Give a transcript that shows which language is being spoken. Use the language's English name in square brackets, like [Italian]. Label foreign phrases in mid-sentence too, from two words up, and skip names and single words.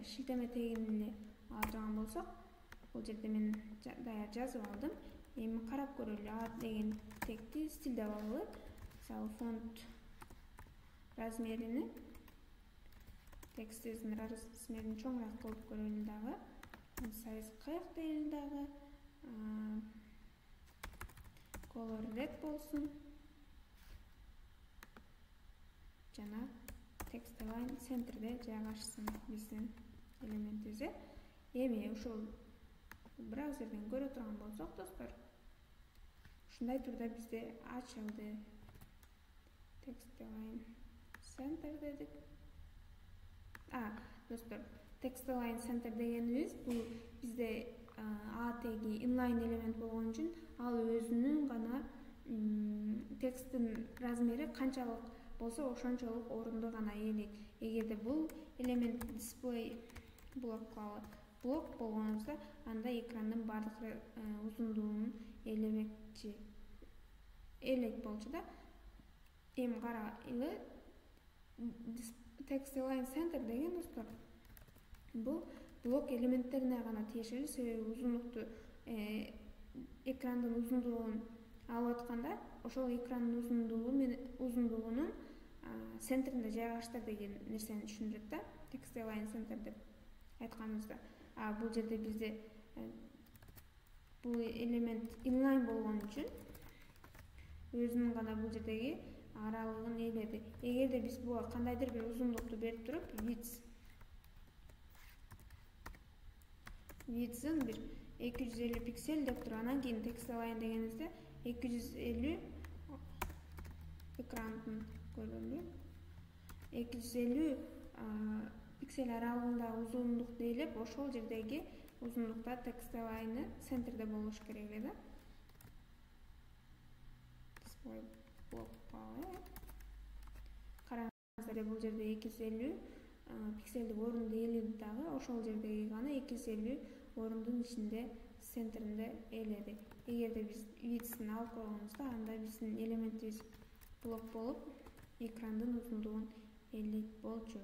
[Kyrgyz] Шилтеме тегин эле ала турган болсок, бул жерде мен даяр жазып алдым. Эми карап көрөлү. A деген тегти стилдеп алалы. Мисалы фонт размерини, текстибиздин размерин чоңураак кылып көрөлү дагы. Size 40 дейли дагы. [English] Color red болсун. [Kyrgyz] Жана [English] text align centerде [Kyrgyz] жайгашсын биздин элементибиз. Эми ушул браузерден көрө турган болсок, достор, ушундай турда бизде ачылды. [English] Text align center дедик. [Kyrgyz] Достор, [English] text align center [Kyrgyz] дегенибиз бул бизде A теги inline элемент болгон үчүн ал өзүнүн гана тексттин размери канчалык болсо ошончолук орунду гана ээлейт. Эгерде бул элемент display блок болгонубузда, анда экрандын бардык узундугун ээлейт болчу да. Эми карайлы, [English] text align center [Kyrgyz] деген достор, бул блок элементтерине гана тиешелүү, себеби узундукту экрандын узундугун алып атканда, ошол экрандын узундугунун центринде жайгаштыр деген нерсени түшүндүрөт да. [English] Text align center деп айтканыбызда. [Kyrgyz] Бул жерде бизде бул элемент inline болгон үчүн өзүнүн гана бул жердеги аралыгын ээледи. Эгерде биз буга кандайдыр бир узундукту берип туруп, width'ын бир 250 пиксель деп туруп, анан кийин [English] text align [Kyrgyz] дегенибизде 250 экрандын көрөлү. 250 пиксель аралыгындагы узундукту ээлеп, ошол жердеги узундукта [English] text align'ы [Kyrgyz] центрде болуш керек эле да. [English] Display block бар. [Kyrgyz] Караңыздар, бул жерде 250 пикселдик орунду ээледи дагы, ошол жердеги гана 250 орундун ичинде центринде ээледи. Эгерде биз width'ын алып койгонубузда, анда биздин элементибиз блок болуп, экрандын узундугун ээлейт болчу.